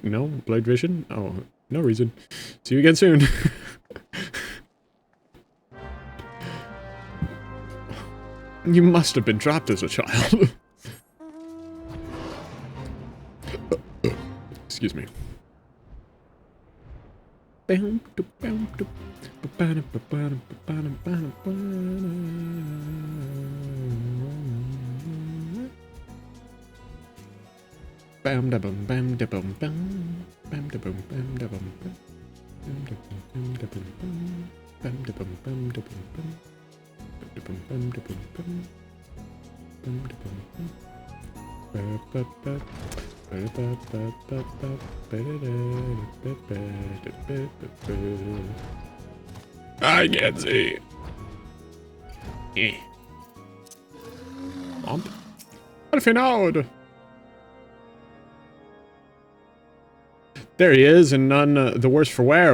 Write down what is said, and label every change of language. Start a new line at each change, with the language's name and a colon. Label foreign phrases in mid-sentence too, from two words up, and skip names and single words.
English: No? Blurred vision? Oh, no reason. See you again soon. You must have been dropped as a child. Excuse me. Bam da bum bam da bum bam bam da bum bam da bum bam bam da bum bam da bum bam da bum bam da bum bam da bum bam bam da bum bam ba ba I can't see. What if you know? There he is, and none the worse for wear.